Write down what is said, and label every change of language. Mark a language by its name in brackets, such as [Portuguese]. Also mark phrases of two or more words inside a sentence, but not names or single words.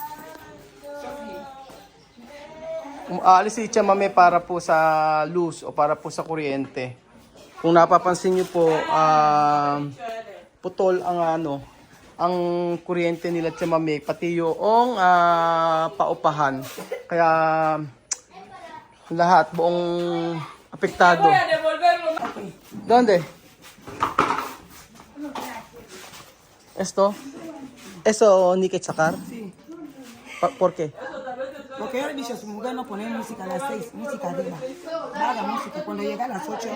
[Filipino] Aalis si Chamame para po sa luz o para po sa kuryente. Kung napapansin niyo po, putol ang kuryente nila Chamame, pati yung paupahan. Kaya lahat, buong apektado. [Spanish] ¿Dónde? ¿Eso ni que sacar? Sí. ¿Por qué? Porque yo le dije a su mujer no poner música a las 6, música arriba. No haga música, cuando llega a las 8.